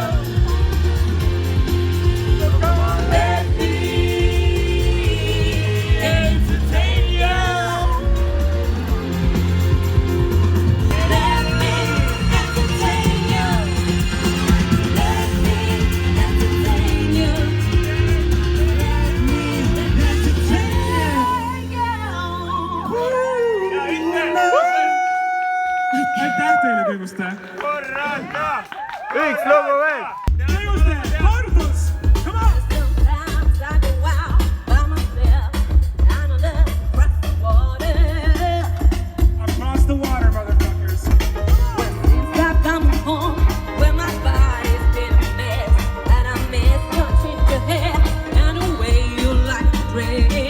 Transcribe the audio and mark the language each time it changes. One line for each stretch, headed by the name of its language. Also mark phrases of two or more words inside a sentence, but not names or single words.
English: So come on, let me entertain you. Let me entertain you. Let me entertain you.
Estonian: aitäh teile, Kõiguste! Üks lugu veel! Kõiguste, kordus!
English: Come on! Sometimes I go out by myself and I look across the water. Across the water, motherfuckers. Since I've come home, where my body's been a mess, and I miss your ginger hair and the way you like to dress.